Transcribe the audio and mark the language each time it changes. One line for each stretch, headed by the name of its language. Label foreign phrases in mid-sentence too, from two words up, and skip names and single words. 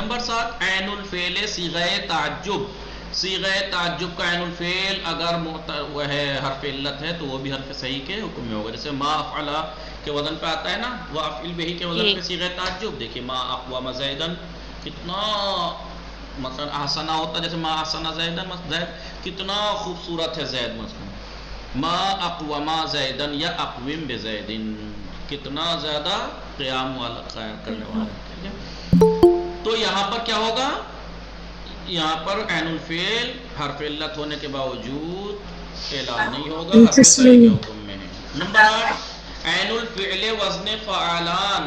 Urdu: نمبر 7 عین الفعل صیغہ تعجب. صیغہ تعجب کا عین الفعل اگر وہ ہے حرف علت ہے تو وہ بھی حرف صحیح کے حکم میں ہوگا. جیسے
Arabic: ما افعل
Urdu: کے وزن پہ آتا ہے نا، وہ
Arabic: افعل بہی
Urdu: کے وزن پہ صیغہ تعجب. دیکھیے
Arabic: ما اقوام زیدن
Urdu: کتنا مثلا احسنہ ہوتا ہے، جیسے
Arabic: ما احسنہ زیدن،
Urdu: زید کتنا خوبصورت ہے زید.
Arabic: مثلا ما اقوام زیدن یا اقوم بزیدن،
Urdu: کتنا زیادہ قیام والا کرنے والا. تو یہاں پر کیا ہوگا؟ یہاں پر عین الفعل حرف علت ہونے کے باوجود اعلان نہیں ہوگا، حرف صحیح کے حکم میں ہے. نمبر 8 عین الفعل وزن فعلان.